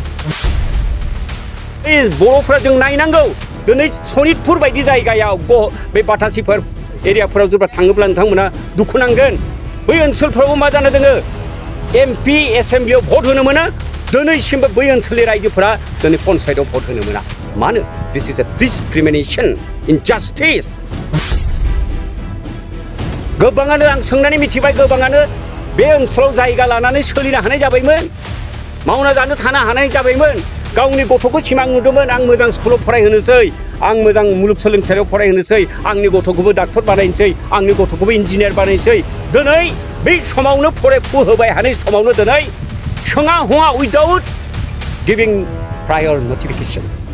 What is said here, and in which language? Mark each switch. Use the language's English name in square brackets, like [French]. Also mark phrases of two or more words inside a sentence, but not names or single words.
[Bodo] बे बर'फ्रा जों नायनांगौ दिनै सनितपुर बायदि जायगायाव बे बाटासिफोर एरियाफोराव जेब्ला थाङोब्ला नोंथांमोना दुखु नांगोन बै ओनसोलफोरावबो मा जानो दोङो MP एसेम्ब्लियाव भट होनो मोना दिनैसिमबो बै ओनसोलनि रायजोफोरा दिनै पन्सायतआव भट होनो मोना मानो [English] this is a discrimination injustice [Bodo] गोबाङानो आं सोंनानै मिथिबाय गोबाङानो बे ओनसोलाव जायगा लानानै सोलिनो हानाय जाबायमोन मावना जानो थानो हानाय जाबायमोन गावनि गथ'खौ सिमां नुदोंमोन आं मोजां स्कुलाव फरायहोनोसै आं मोजां मुलुगसोलोंसालियाव फरायहोनोसै आंनि गथ'खौबो डाक्टर बानायनोसै आंनि गथ'खौबो इन्जिनियार बानायनोसै दिनै बै समावनो फरायफुहोबाय हानाय समावनो दिनै सोङा हङा [English] without giving prior notification